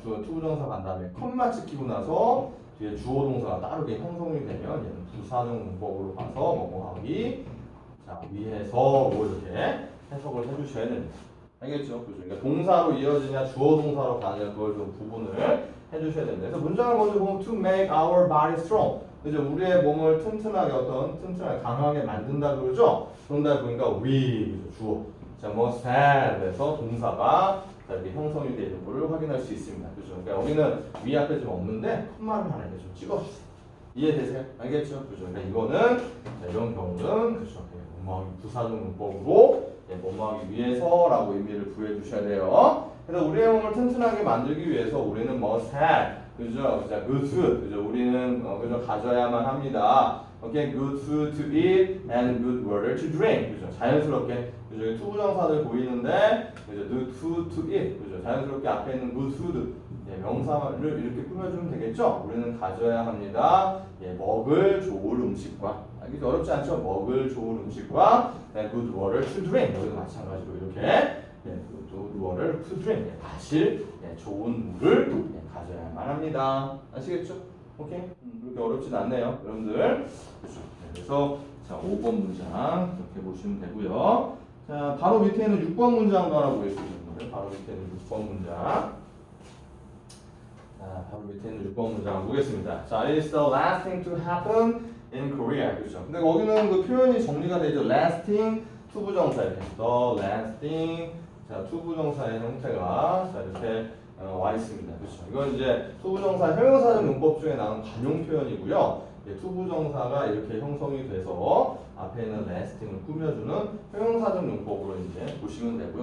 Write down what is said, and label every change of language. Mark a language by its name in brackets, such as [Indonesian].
[Korean] 투부정사 간 다음에 컴마 찍히고 나서 뒤에 주어 동사가 따르게 형성이 되면 얘는 부사적 문법으로 가서 뭐뭐하기 자 위해서 이렇게 해석을 해주셔야 됩니다. 알겠죠? 그죠? 그러니까 동사로 이어지냐 주어 동사로 가느냐 그걸 좀 구분을 해주셔야 됩니다. 그래서 문장을 먼저 보면 [English] to make our body strong. [Korean] 그죠? 우리의 몸을 튼튼하게 강하게 만든다 그러죠? 그런다 보니까 we 그죠? 주어. 자 [English] must have [Korean] 에서 동사가 자, 이렇게 형성이 되어 있는 걸 확인할 수 있습니다. 그죠? 그러니까 여기는 위 앞에 좀 없는데 콤마를 하나 좀 찍어주세요. 이해되세요? 알겠죠? 그죠? 그러니까 이거는 자, 이런 경우는 그죠? 뭐뭐하기 부사적 문법으로 뭐뭐하기 위해서라고 의미를 부여해 주셔야 돼요. 그래서 우리의 몸을 튼튼하게 만들기 위해서 우리는 [English] must have [Korean] 그죠? 자, [English] good food [Korean] 그죠? 우리는 그죠? 가져야만 합니다. [English] 오케이, good food to eat and good water to drink. [Korean] 그죠? 자연스럽게 그죠? 투부정사들 보이는데 그죠? [English] good food to eat. 그죠? [Korean] 자연스럽게 앞에 있는 good food 명사를 이렇게 꾸며주면 되겠죠? 우리는 가져야 합니다. 먹을 좋은 음식과 알겠죠? 어렵지 않죠? 먹을 좋은 음식과 [English] good water to drink. [Korean] 여기도 마찬가지로 이렇게 뭐를 [English] to drink [Korean] 마실 좋은 물을 가져야만 합니다. 아시겠죠? 오케이? 그렇게 어렵진 않네요, 여러분들. 그렇죠? 그래서 자 5번 문장 이렇게 보시면 되고요. 자 바로 밑에는 6번 문장도 하나 보겠습니다. 바로 밑에는 6번 문장. 자 바로 밑에는 6번 문장 보겠습니다. [English] 자 it is the last thing to happen in Korea. [Korean] 그렇죠? 근데 거기는 그 표현이 정리가 되죠. lasting 투부정사 이렇게 [English] the lasting [Korean] 자 투부정사의 형태가 자 이렇게 와 있습니다. 그렇죠? 이건 이제 투부정사 형용사적 용법 중에 나온 관용 표현이고요. 투부정사가 이렇게 형성이 돼서 앞에 있는 lasting을 꾸며주는 형용사적 용법으로 이제 보시면 되고요.